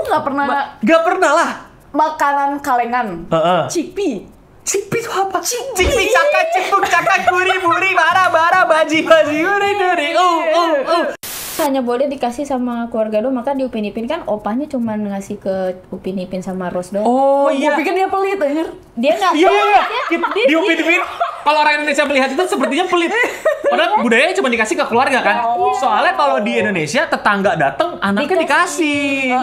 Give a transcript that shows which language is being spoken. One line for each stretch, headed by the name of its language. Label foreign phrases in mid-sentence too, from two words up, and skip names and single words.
Indonesian: nggak pernah Gak pernah lah. makanan kalengan. Cipi. Cipi itu apa? Cipi cakak cipuk cakak guri buri bara bara baji baji guri guri. Hanya boleh dikasih sama keluarga doang, maka di Upin Ipin kan opahnya cuma ngasih ke Upin Ipin sama Rose doang. Oh Gue iya. pikir dia pelit anjir. Dia nggak. Iya. Di Upin Ipin, kalau orang Indonesia melihat itu sepertinya pelit. Padahal budayanya cuma dikasih ke keluarga kan. Soalnya kalau di Indonesia tetangga datang, anaknya dikasih.